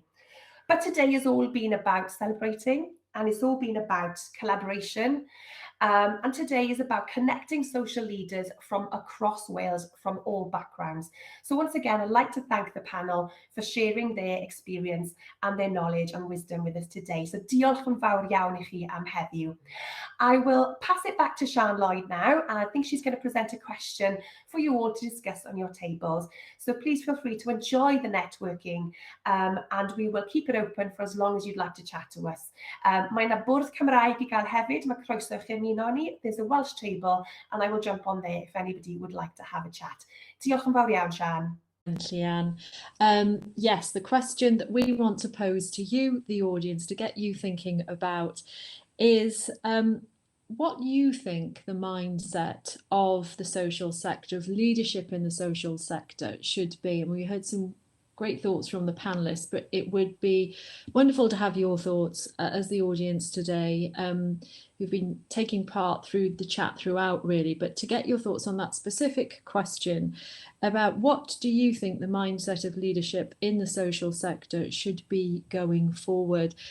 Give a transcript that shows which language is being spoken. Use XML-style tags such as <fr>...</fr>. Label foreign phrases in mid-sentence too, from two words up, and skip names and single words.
<en>But today has all been about celebrating, and it's all been about collaboration. And today is about connecting social leaders from across Wales, from all backgrounds. So once again, I'd like to thank the panel for sharing their experience and their knowledge and wisdom with us today.</en> <cy>So diolch yn fawr iawn I chi am heddiw.</cy> <en>I will pass it back to Sian Lloyd now, and I think she's going to present a question for you all to discuss on your tables. So please feel free to enjoy the networking, and we will keep it open for as long as you'd like to chat to us.</en> <cy>Mae 'na bwrdd Cymraeg I gael hefyd, mae croeso chi ymuno ni.</cy> <en>There's a Welsh table, and I will jump on there if anybody would like to have a chat.</en> <cy>Diolch yn fawr iawn, Sian. Leanne.</cy> <en>Yes, the question that we want to pose to you, the audience, to get you thinking about is what you think the mindset of the social sector, of leadership in the social sector should be. And we heard some great thoughts from the panelists, but it would be wonderful to have your thoughts as the audience today, who've been taking part through the chat throughout really, but to get your thoughts on that specific question about what do you think the mindset of leadership in the social sector should be going forward.</en>